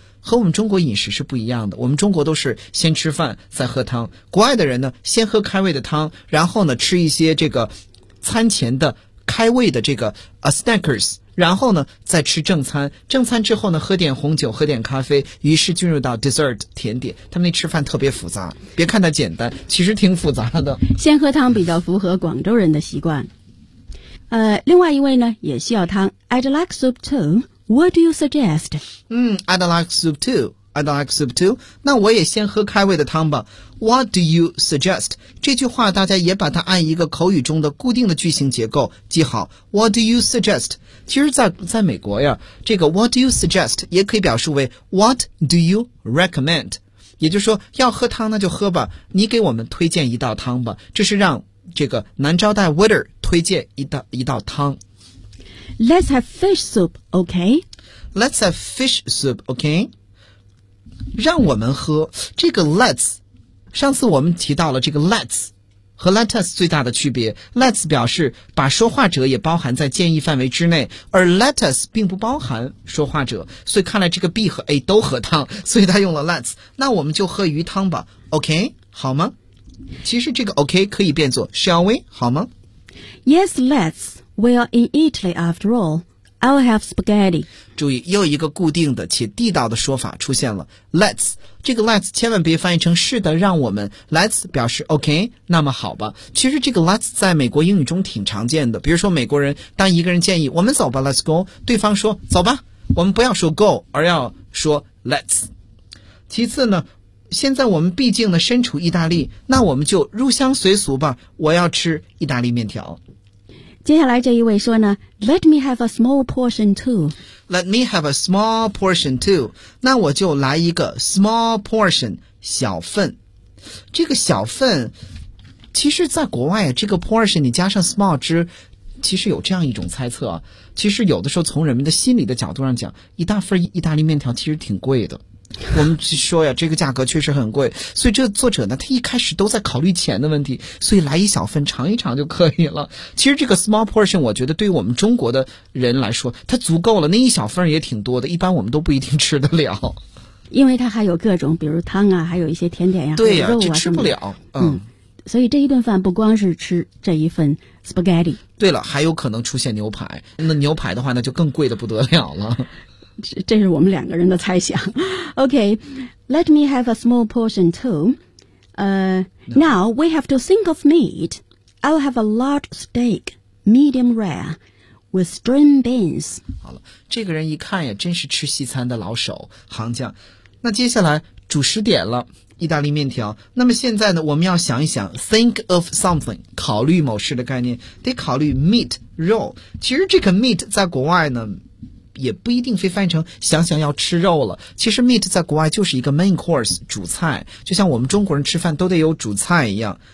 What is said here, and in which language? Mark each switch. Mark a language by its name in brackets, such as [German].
[Chinese] 和我们中国饮食是不一样的，我们中国都是先吃饭再喝汤，国外的人呢先喝开胃的汤，然后呢吃一些这个餐前的开胃的这个snackers， 然后呢再吃正餐，正餐之后呢喝点红酒喝点咖啡，于是进入到 dessert 甜点。他们那吃饭特别复杂，别看它简单，其实挺复杂的。先喝汤比较符合广州人的习惯。另外一位呢也需要汤， [English] I'd like soup tooWhat do you suggest? I'd like soup too. I'd like soup too. [Chinese] 那我也先喝开胃的汤吧。 [English] What do you suggest? [Chinese] 这句话大家也把它按一个口语中的固定的句型结构记好。 [English] What do you suggest? [Chinese] 其实在美国呀，这个 [English] What do you suggest? [Chinese] 也可以表示为 [English] What do you recommend? [Chinese] 也就是说要喝汤那就喝吧，你给我们推荐一道汤吧。这是让这个男招待 waiter 推荐一道汤。 [English] Let's have fish soup, okay? Let's have fish soup, okay? [Chinese] 让我们喝这个 let's， 上次我们提到了这个 let's 和 let us 最大的区别。 let's 表示把说话者也包含在建议范围之内，而 let us 并不包含说话者，所以看来这个 B 和 A 都喝汤，所以他用了 let's。那我们就喝鱼汤吧， OK 好吗？其实这个 OK 可以变作 [English] shall we [Chinese] 好吗？ [English] Yes, let'sWe are in Italy after all. I'll have spaghetti. [Chinese] 注意，又一个固定的且地道的说法出现了。Let's， 这个 let's 千万别翻译成是的，让我们。 Let's 表示 OK， 那么好吧。其实这个 let's 在美国英语中挺常见的。比如说美国人，当一个人建议我们走吧 ， [English] Let's go， [Chinese] 对方说走吧，我们不要说 go， 而要说 let's。其次呢，现在我们毕竟呢身处意大利，那我们就入乡随俗吧。我要吃意大利面条。接下来这一位说呢 [English] Let me have a small portion too. Let me have a small portion too. [Chinese] 那我就来一个 small portion, 小份。这个小份其实在国外这个 portion 你加上 small 之其实有这样一种猜测，其实有的时候从人们的心理的角度上讲，一大份意大利面条其实挺贵的。我们说呀，这个价格确实很贵，所以这作者呢，他一开始都在考虑钱的问题，所以来一小份尝一尝就可以了。其实这个 small portion 我觉得对于我们中国的人来说它足够了，那一小份也挺多的，一般我们都不一定吃得了，因为它还有各种比如汤啊，还有一些甜点呀、对呀、肉啊，吃不了。所以这一顿饭不光是吃这一份 spaghetti，对了，还有可能出现牛排，那牛排的话那就更贵的不得了了。这是我们两个人的猜想。 [English] OK, Let me have a small portion too. Now we have to think of meat. I'll have a large steak, medium rare, with string beans. [Chinese] 好了，这个人一看也真是吃西餐的老手行家。那接下来主食点了，意大利面条。那么现在呢，我们要想一想 [English] think of something, [Chinese] 考虑某事的概念，得考虑 meat, 肉。其实这个 meat 在国外呢也不一定非翻译成想想要吃肉了，其实 meat 在国外就是一个 main course, 主菜，就像我们中国人吃饭都得有主菜一样。